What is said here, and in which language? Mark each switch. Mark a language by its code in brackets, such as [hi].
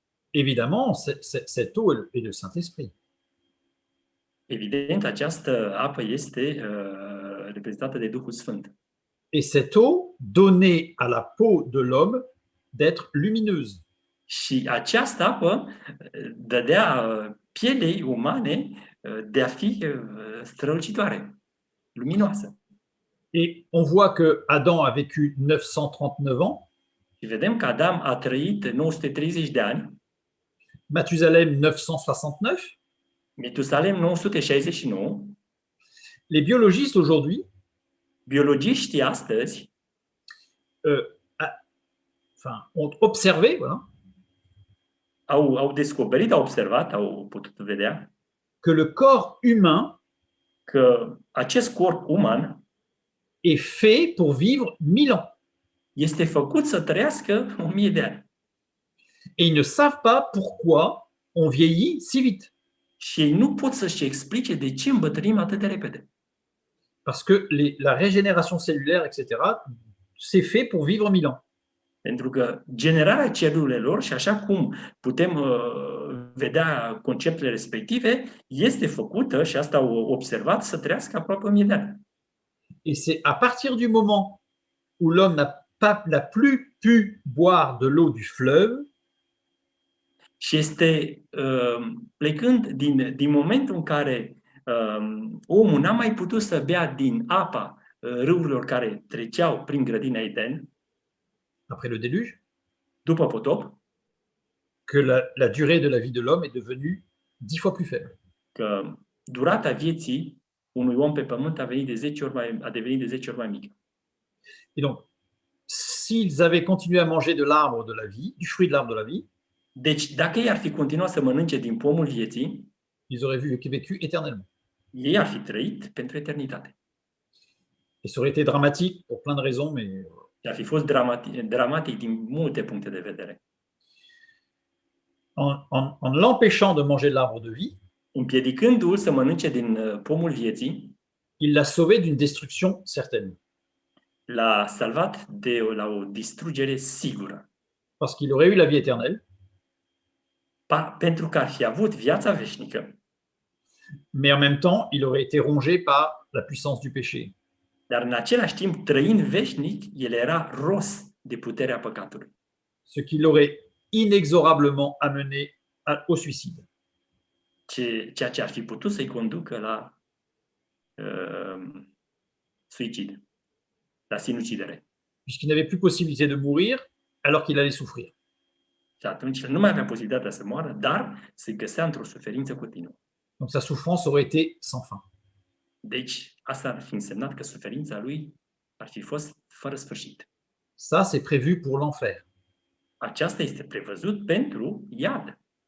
[fr] Évidemment, cette eau est de Saint-Esprit. [ro] Evident, această apă este reprezentată de Duhul Sfânt. [fr] Et cette eau donnait à la peau de l'homme d'être lumineuse. [ro] Și această apă dădea pielei umane de a fi strălucitoare, luminoasă. [fr] Et on voit que Adam a vécu 939 ans, [ro] Și vedem că Adam a trăit 930 de ani, [fr] Mathusalem 969. [ro] Metusalem 969, [fr] Les biologistes aujourd'hui [ro] biologiștii astăzi [fr] ont observé [ro] au descoperit, au observat, au putut vedea [fr] que le corps humain [ro] că acest corp uman [fr] est fait pour vivre 1000 ans. [ro] este făcut să trăiască 1000 de ani. [fr] Et ils ne savent pas pourquoi on vieillit si vite. [ro] Și ei nu pot să-și explice de ce îmbătrânim atât de repede. [fr] Parce que la régénération cellulaire, etc., c'est fait pour vivre 1000 ans. [ro] Pentru că generarea celulelor, și așa cum putem vedea conceptele respective, este făcută, și asta au observat, să trăiască aproape 1000 de ani. [fr] Et c'est à partir du moment où l'homme n'a plus pu boire de l'eau du fleuve [ro] Și este plecând din momentul în care omul n-a mai putut să bea din apa râurilor care treceau prin grădina Eden, [fr] après le déluge, [ro] după potop, [fr] que la durée de la vie de l'homme est devenue 10 fois plus faible. [ro] că durata vieții unui om pe pământ a devenit de 10 ori mai mică. [fr] Et donc, s'ils avaient continué à manger de l'arbre de la vie, du fruit de l'arbre de la vie, [ro] Deci, dacă ei ar fi continuat să mănânce din pomul vieții, [fr] ils auraient vécu éternellement. [ro] ei ar fi trăit pentru eternitate. [fr] Et ça aurait été dramatique pour plein de raisons, mais [ro] Și ar fi fost dramatic din multe puncte de vedere. [fr] en l'empêchant de manger de l'arbre de vie, [ro] Împiedicându-l să mănânce din pomul vieții, [fr] il l'a sauvé d'une destruction certaine. [ro] l-a salvat de la o distrugere sigură. [fr] Parce qu'il aurait eu la vie éternelle, [ro] Pentru că ar fi avut viața veșnică, [fr] mais en même temps, il aurait été rongé par la puissance du péché. [ro] dar în același timp, trăind veșnic, el era ros de puterea păcatului, [fr] Ce qui l'aurait inexorablement amené au suicide. [ro] ceea ce ar fi putut să-i conducă la suicid, la sinucidere. [fr] Puisqu'il n'avait plus possibilité de mourir alors qu'il allait souffrir. [ro] Și atunci el nu mai avea posibilitatea să moară, dar se găsea într-o suferință continuă. [fr] Donc sa souffrance aurait été sans fin. [ro] Deci, asta ar fi însemnat că suferința lui ar fi fost fără sfârșit. [fr] Ça, c'est prévu pour l'enfer. [ro] Aceasta este prevăzut pentru iad.